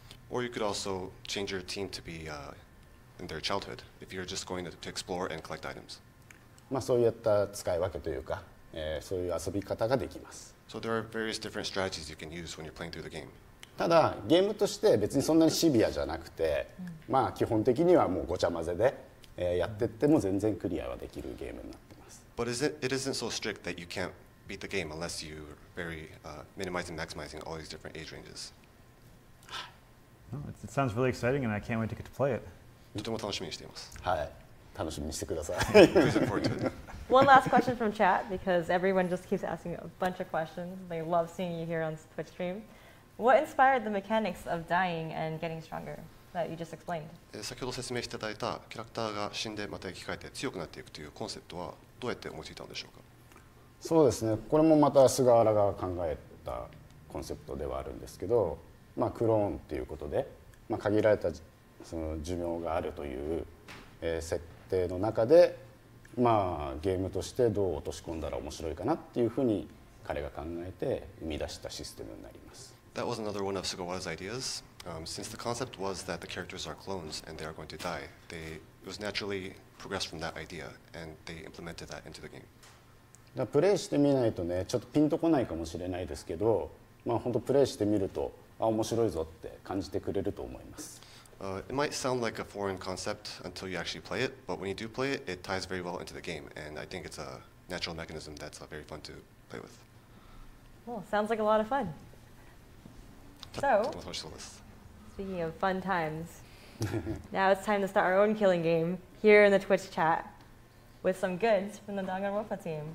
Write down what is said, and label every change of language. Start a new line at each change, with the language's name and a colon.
English: Or you could also change your team to be in their childhood if you're just going to explore and collect items.
Japanese: まあそういった使い分けというか、そういう遊び方ができます。
English: So there are various different strategies you can use when you're playing through the game.
Japanese: ただゲームとして別にそんなにシビアじゃなくて、まあ基本的にはもうごちゃ混ぜで、やってっても全然クリアはできるゲームになってます。
English: But it isn't so strict that you can't beat the game unless you're very minimizing and maximizing all these different age ranges. Oh, it sounds really exciting, and I can't wait to get to play it.
Japanese: とても楽しみにしています。はい、楽しみにしてください。
English: Please look forward to it. One last question from chat, because everyone just keeps asking a bunch of questions. They love seeing you here on Twitch stream. What inspired the mechanics of dying and getting stronger that you just explained?
Japanese: 先ほど説明していただいたキャラクターが死んでまた生き返って強くなっていくというコンセプトはどうやって思いついたんでしょうか。そうですね、これもまた菅原が考えたコンセプトではあるんですけど、まあ、クローンということで、まあ、限られたその寿命があるという、設定の中で、まあ、ゲームとしてどう落とし込んだら面白いかなっていうふうに彼が考えて生み出したシステムになります。
English: That was another one of Sugawara's ideas. Since the concept was that the characters are clones and they are going to die, it was naturally progressed from that idea, and they implemented that into the game.
Japanese: プレイしてみないとね、ちょっとピンとこないかもしれないですけど、まあ本当プレイしてみると、面白いぞって感じてくれると思います。
English: It might sound like a foreign concept until you actually play it, but when you do play it, it ties very well into the game, and I think it's a natural mechanism that's very fun to play with. Well, sounds like a lot of fun. So,
Japanese: 楽しそうです。
English: speaking of fun times, now it's time to start our own killing game here in the Twitch chat with some goods from the Danganronpa team.